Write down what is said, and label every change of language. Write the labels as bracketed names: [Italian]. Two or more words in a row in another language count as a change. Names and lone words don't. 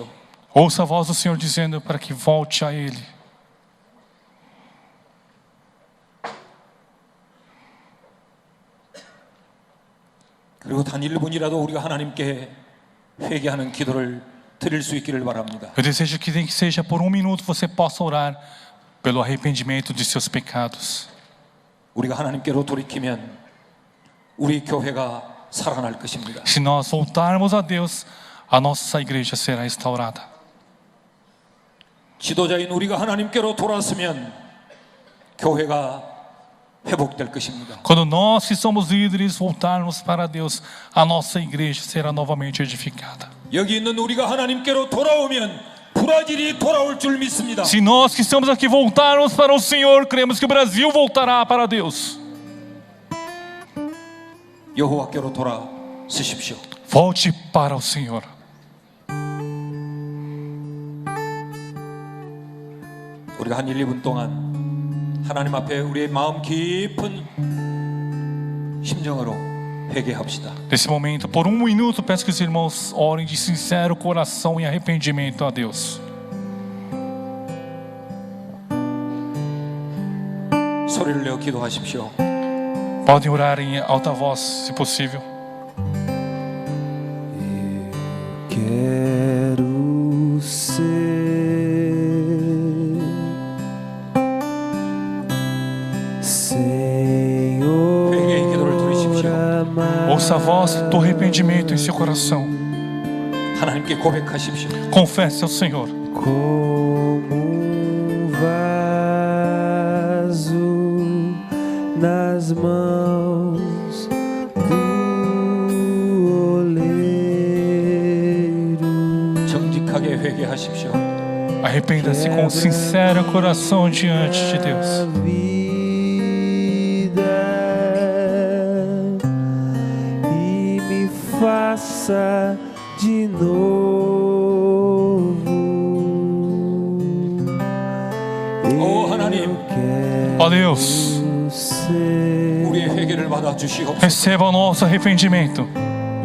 [Portuguese] Ouça a voz do Senhor dizendo para que volte a Ele. [Korean] 그리고 단 1분이라도 우리가 하나님께 회개하는 기도를 드릴 수 있기를 바랍니다. [Portuguese] Eu desejo que nem que seja por um minuto você possa orar pelo arrependimento de seus pecados. [Korean] 우리가 하나님께로 돌이키면 우리 교회가 살아날 것입니다. [Portuguese] Se nós voltarmos a Deus, a nossa igreja será restaurada. [Korean] 지도자인 우리가 하나님께로 돌아서면 교회가 회복될 것입니다. [Portuguese] Quando nós que somos líderes voltarmos para Deus, a nossa igreja será novamente edificada. [Korean] 여기 있는 우리가 하나님께로 돌아오면 브라질이 돌아올 줄 믿습니다. [Portuguese] Se nós que estamos aqui voltarmos para o Senhor, cremos que o Brasil voltará para Deus. [Korean] 여호와께로 돌아서십시오. [Portuguese] Volte para o Senhor. [Korean] 우리가 한 1, 2분 동안 하나님 앞에 우리의 마음 깊은 심정으로 회개합시다. [Portuguese] Nesse momento, por um minuto, peço que os irmãos orem de sincero coração e arrependimento a Deus. [Korean] 소리를 내어 기도하십시오. [Portuguese] Podem orar em alta voz, se possível. Quero ser Senhor, [Korean] 회개의 기도를 들으십시오. [Portuguese] Ouça a voz do arrependimento em seu coração. [Korean] 하나님께 고백하십시오. [Portuguese] Confesse ao Senhor. como vaso nas mãos do oleiro. [Korean] 정직하게 회개하십시오. [Portuguese] Arrependa-se com sincero coração diante de Deus. E me faça de novo. [Korean] 오 하나님, [Portuguese] Ó Deus, ser [Korean] 우리의 회개를 받아 주시옵소서. [Portuguese] receba o nosso arrependimento.